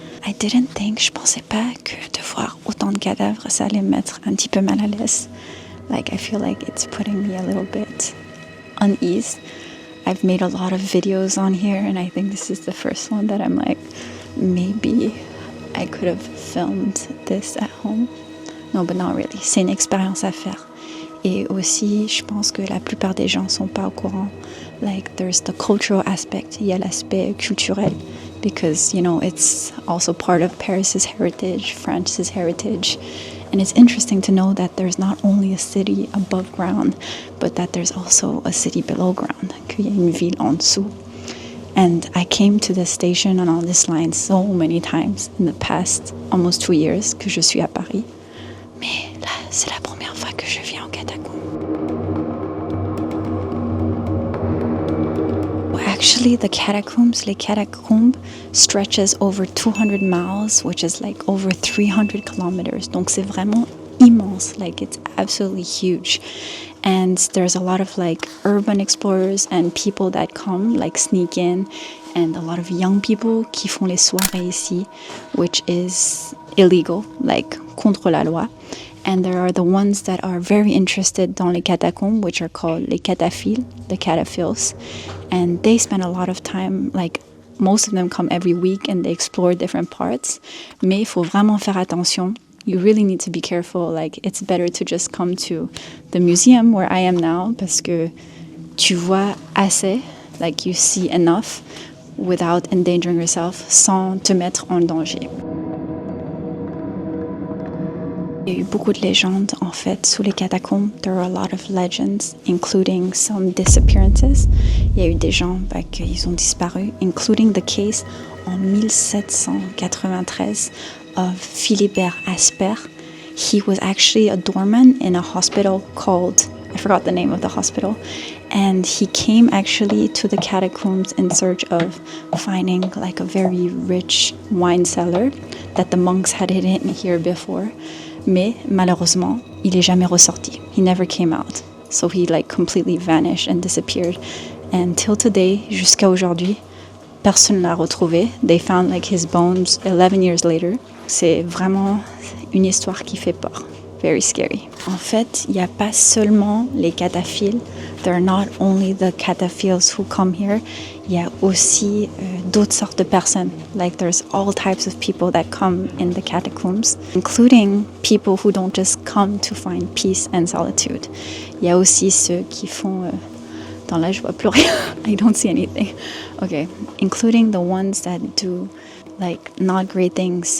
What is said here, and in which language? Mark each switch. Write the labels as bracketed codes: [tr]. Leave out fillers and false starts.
[fr] Je pensais pas que de voir autant de cadavres, ça allait me mettre un petit peu mal à l'aise. [en] I feel it's putting me a little bit unease. I've made a lot of videos on here, and I think this is the first one that I'm maybe I could have filmed this at home. No, but not really. [fr] C'est une expérience à faire. Et aussi, je pense que la plupart des gens sont pas au courant. [en] There's the cultural aspect. [fr] Il y a l'aspect culturel. [en] Because, it's also part of Paris's heritage, France's heritage. And it's interesting to know that there's not only a city above ground, but that there's also a city below ground, [fr] qu'il y a une ville en dessous. [en] And I came to this station and on this line so many times in the past almost 2 years [fr] que je suis à Paris. Mais là, c'est la première fois que je viens en catacombe. [en] Actually, les catacombs stretches over 200 miles, which is over 300 kilometers. [fr] Donc c'est vraiment immense. [en] It's absolutely huge. And there's a lot of urban explorers and people that come sneak in, and a lot of young people [fr] qui font les soirées ici, [en] which is illegal, [fr] contre la loi. [en] And there are the ones that are very interested [fr] dans les catacombes, [en] which are called les cataphiles, the cataphiles. And they spend a lot of time, most of them come every week and they explore different parts. [fr] Mais il faut vraiment faire attention. [en] You really need to be careful. It's better to just come to the museum where I am now, [fr] parce que tu vois assez, [en] you see enough without endangering yourself, [fr] sans te mettre en danger. Il y a eu beaucoup de légendes, en fait, sous les catacombes. [en] There are a lot of legends, including some disappearances. [fr] Il y a eu des gens qui ont disparu, [en] including the case [fr] en 1793 of Philibert Asper. [en] He was actually a doorman in a hospital called, I forgot the name of the hospital, and he came actually to the catacombs in search of finding a very rich wine cellar that the monks had hidden here before. [fr] Mais malheureusement, il est jamais ressorti. [en] He never came out. So he completely vanished and disappeared. And till today, [fr] jusqu'à aujourd'hui, personne l'a retrouvé. [en] They found his bones 11 years later. [fr] C'est vraiment une histoire qui fait peur. [en] Very scary. [fr] En fait, il n'y a pas seulement les cataphiles. [en] There are not only the cataphiles who come here. [fr] Il y a aussi d'autres sortes de personnes. [en] There's all types of people that come in the catacombs, including people who don't just come to find peace and solitude. [fr] Il y a aussi ceux qui font... Attends, là, je vois plus rien. [en] I don't see anything. Okay. Including the ones that do, not great things.